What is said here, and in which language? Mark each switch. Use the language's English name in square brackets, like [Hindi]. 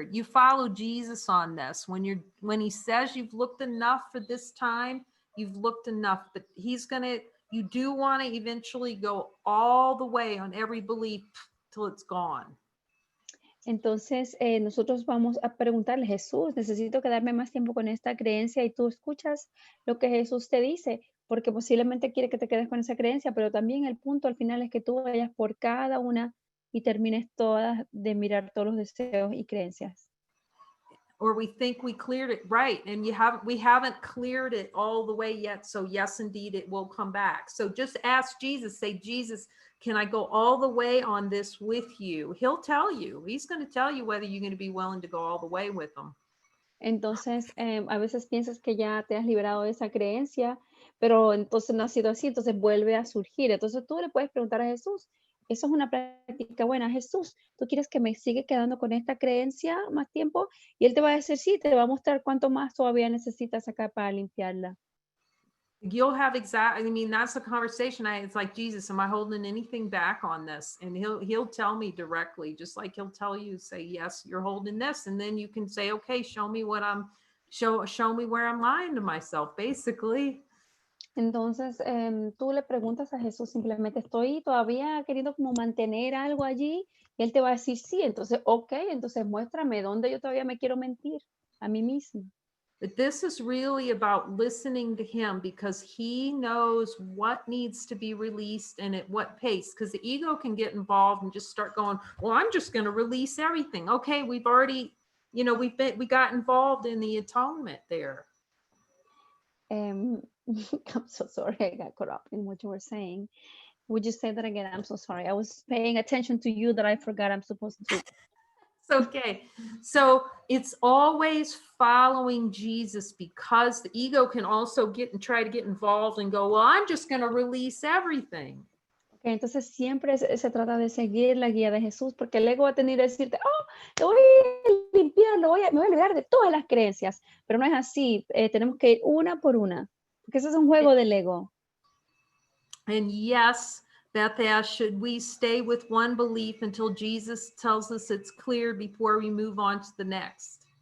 [English] You follow Jesus on this. When he says you've looked enough for this time, you've looked enough, but you do want to eventually go all the way on every belief till it's gone. [Spanish] Entonces nosotros vamos a preguntarle, Jesús, necesito quedarme más tiempo con esta creencia, y tú escuchas lo que Jesús te dice, porque posiblemente quiere que te quedes con esa creencia, pero también el punto al final es que tú vayas por cada una y termines todas de mirar todos los deseos y creencias. [English] Or we think we cleared it, right? And we haven't cleared it all the way yet. So yes, indeed, it will come back. So just ask Jesus, say, Jesus, can I go all the way on this with you? He'll tell you. He's going to tell you whether you're going to be willing to go all the way with him. [Spanish] Entonces, a veces piensas que ya te has liberado de esa creencia, pero entonces no ha sido así, entonces vuelve a surgir. Entonces tú le puedes preguntar a Jesús, eso es una práctica buena. Jesús, ¿tú quieres que me siga quedando con esta creencia más tiempo? Y él te va a decir, sí, te va a mostrar cuánto más todavía necesitas acá para limpiarla. [English] You'll have I mean, that's the conversation. It's like, Jesus, am I holding anything back on this? And he'll tell me directly, just like he'll tell you, say, yes, you're holding this. And then you can say, okay, show me what show me where I'm lying to myself, basically. [Spanish] Entonces, tú le preguntas a Jesús simplemente, estoy todavía queriendo como mantener algo allí, y él te va a decir sí, entonces, ok, entonces muéstrame dónde yo todavía me quiero mentir a mí mismo. [English] But this is really about listening to him, because he knows what needs to be released and at what pace, because the ego can get involved and just start going, well, I'm just going to release everything. Okay, we've already, we got involved in the atonement there. I'm so sorry, I got caught up in what you were saying. Would you say that again? I'm so sorry. I was paying attention to you that I forgot I'm supposed to. It's okay. So it's always following Jesus, because the ego can also try to get involved and go, well, I'm just going to release everything. [Spanish] Okay, entonces siempre se trata de seguir la guía de Jesús, porque el ego va a tener a decirte, oh, te voy a limpiar, me voy a liberar de todas las creencias, pero no es así, tenemos que ir una por una, porque eso es un juego del ego. [English] And yes, Beth asked, should we stay with one belief until Jesus tells us it's clear before we move on to the next?